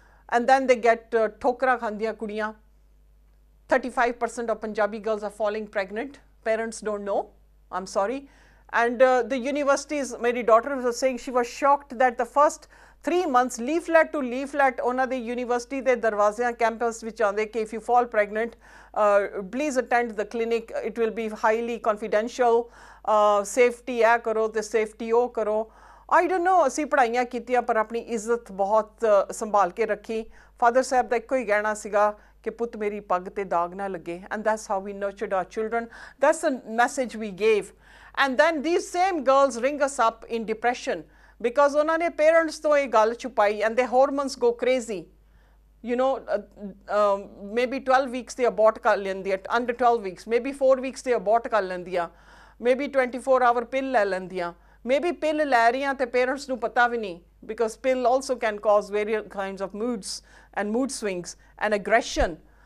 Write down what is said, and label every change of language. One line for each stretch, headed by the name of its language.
English: and then they get
Punjabi: ठोकरा खांदियां कुड़ियां.
English: 35% of Punjabi girls are falling pregnant. Parents don't know. I'm sorry. And the universities, my daughter was saying she was shocked that the first 3 months, leaflet to leaflet,
Punjabi: ਉਹਨਾਂ ਦੇ university ਦੇ ਦਰਵਾਜ਼ਿਆਂ campus ਵਿੱਚ ਆਉਂਦੇ ਕਿ
English: if you fall pregnant, please attend the clinic. It will be highly confidential.
Punjabi: Safety ਇਹ ਕਰੋ ਤੇ safety ਉਹ ਕਰੋ.
English: I don't know,
Punjabi: ਅਸੀਂ ਪੜ੍ਹਾਈਆਂ ਕੀਤੀਆਂ ਪਰ ਆਪਣੀ ਇੱਜ਼ਤ ਬਹੁਤ ਸੰਭਾਲ ਕੇ ਰੱਖੀ. ਫਾਦਰ ਸਾਹਿਬ ਦਾ ਇੱਕੋ ਹੀ ਕਹਿਣਾ ਸੀਗਾ ਕਿ ਪੁੱਤ ਮੇਰੀ ਪੱਗ ਤੇ ਦਾਗ ਨਾ ਲੱਗੇ.
English: And that's how we nurtured our children. That's the message we gave. And then these same girls ring us up in depression because
Punjabi: ਉਹਨਾਂ ਨੇ parents ਤੋਂ ਇਹ ਗੱਲ ਛੁਪਾਈ
English: and their hormones go crazy. You know, maybe 12 weeks they abort
Punjabi: ਕਰ ਲੈਂਦੀਆਂ,
English: under 12 weeks, maybe 4 weeks they abort ਕਰ ਲੈਂਦੀਆਂ, maybe 24-hour pill
Punjabi: ਲੈ ਲੈਂਦੀਆਂ,
English: maybe pill
Punjabi: ਲੈ ਰਹੀਆਂ ਤੇ parents ਨੂੰ ਪਤਾ ਵੀ ਨਹੀਂ
English: because pill also can cause various kinds of moods and mood swings and aggression.